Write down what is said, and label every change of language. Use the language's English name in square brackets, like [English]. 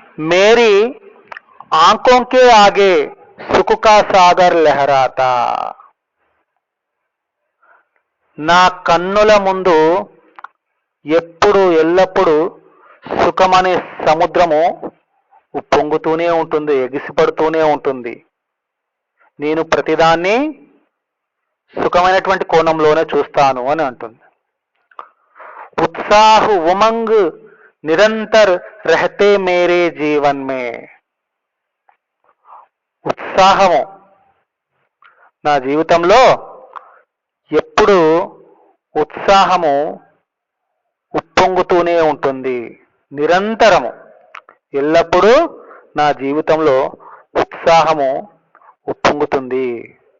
[Hindi] Mary ఆంఖోं के आगे సుఖ కా సాగర్ లహరాతా, [Telugu] నా కన్నుల ముందు ఎప్పుడు ఎల్లప్పుడూ సుఖమనే సముద్రము ఉప్పొంగుతూనే ఉంటుంది, ఎగిసిపడుతూనే ఉంటుంది. నేను ప్రతిదాన్ని సుఖమైనటువంటి కోణంలోనే చూస్తాను అని అంటుంది. [Hindi] उत्साह उमंग निरंतर रहते मेरे जीवन में. [Telugu] ఉత్సాహము నా జీవితంలో ఎప్పుడు ఉత్సాహము ఉప్పొంగుతూనే ఉంటుంది. నిరంతరము ఎల్లప్పుడూ నా జీవితంలో ఉత్సాహము ఉప్పొంగుతుంది.